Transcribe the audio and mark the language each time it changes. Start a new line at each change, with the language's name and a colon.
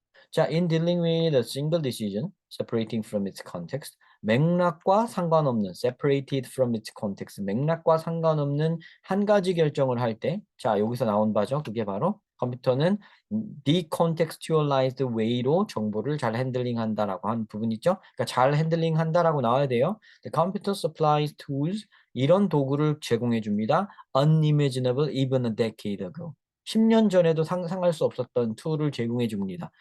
Korean: 자,
English: in dealing with a single decision, separating from its context,
Korean: 맥락과 상관없는,
English: separated from its context,
Korean: 맥락과 상관없는 한 가지 결정을 할 때, 자, 여기서 나온 바죠. 그게 바로 컴퓨터는
English: decontextualized way
Korean: 로 정보를 잘 핸들링한다라고 한 부분 있죠. 그러니까 잘 핸들링한다라고 나와야 돼요.
English: The computer supplies tools
Korean: 이런 도구를 제공해 줍니다.
English: Unimaginable even a decade ago.
Korean: 10년 전에도 상상할 수 없었던 툴을 제공해 줍니다.